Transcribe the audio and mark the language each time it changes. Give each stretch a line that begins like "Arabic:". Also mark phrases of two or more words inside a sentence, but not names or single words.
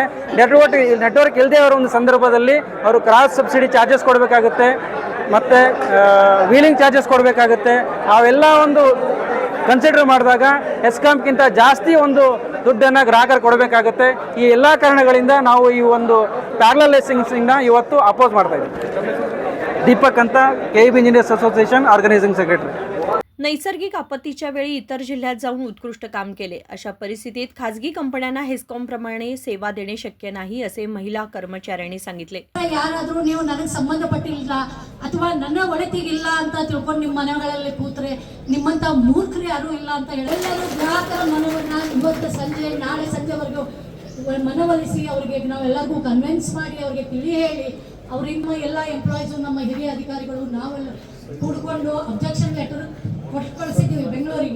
Kannada: ನೆಟ್ವರ್ಕ್ ಇಲ್ಲದೆ ಅವರ ಒಂದು ಸಂದರ್ಭದಲ್ಲಿ ಅವರು
English: cross subsidy charges
Kannada: ಕೊಡಬೇಕಾಗುತ್ತೆ, ಮತ್ತು
English: wheeling charges
Kannada: ಕೊಡಬೇಕಾಗುತ್ತೆ. ಅವೆಲ್ಲ ಒಂದು ಕನ್ಸಿಡರ್ ಮಾಡಿದಾಗ ಹೆಸ್ಕಾಂಕ್ಕಿಂತ ಜಾಸ್ತಿ ಒಂದು ದುಡ್ಡನ್ನು ಗ್ರಾಹಕರು ಕೊಡಬೇಕಾಗುತ್ತೆ. ಈ ಎಲ್ಲ ಕಾರಣಗಳಿಂದ ನಾವು ಈ ಒಂದು
English: parallel licensing
Kannada: ಇವತ್ತು ಅಪೋಸ್ ಮಾಡ್ತಾ ಇದ್ದೀವಿ.
English: दीपक अंत KEB engineers association organizing secretary.
Marathi: नैसर्गिक आपत्तीच्या वेळी इतर जिल्ह्यात जाऊन उत्कृष्ट काम केले. अशा परिस्थितीत खासगी कंपन्यांना हेस्कॉमप्रमाणे सेवा देणे शक्य नाही असे महिला कर्मचाऱ्यांनी सांगितले.
Kannada: ಯಾರಾದರೂ ನೀವು ನನಗೆ ಸಂಬಂಧಪಟ್ಟಿಲ್ಲ ಅಥವಾ ನನ್ನ ಒಳತಿಗಿಲ್ಲ ಅಂತ ತಿಳ್ಕೊಂಡು ನಿಮ್ಮ ಮನೆಗಳಲ್ಲಿ ಕೂತ್ರೆ ನಿಮ್ಮಂತ ಮೂರ್ಖರು ಯಾರು ಇಲ್ಲ ಅಂತ ಹೇಳಿ ಎಲ್ಲರೂ ಗ್ರಾಹಕರ ಮನವನ್ನ ಇವತ್ತು ಸಂಜೆ ನಾಳೆ ಸಂಜೆವರೆಗೂ ಮನವೊಲಿಸಿ ಅವರಿಗೆ ನಾವೆಲ್ಲರಿಗೂ ಕನ್ವಿನ್ಸ್ ಮಾಡಿ ಅವರಿಗೆ ತಿಳಿ ಹೇಳಿ ಅವರಿಂದ ಎಲ್ಲ ಎಂಪ್ಲಾಯೀಸು ನಮ್ಮ ಹಿರಿಯ ಅಧಿಕಾರಿಗಳು ನಾವೆಲ್ಲ ಕೂಡ್ಕೊಂಡು
English: objection letter
Kannada: ಕೊಟ್ಟು ಕಳಿಸಿದ್ದೀವಿ ಬೆಂಗಳೂರಿಗೆ.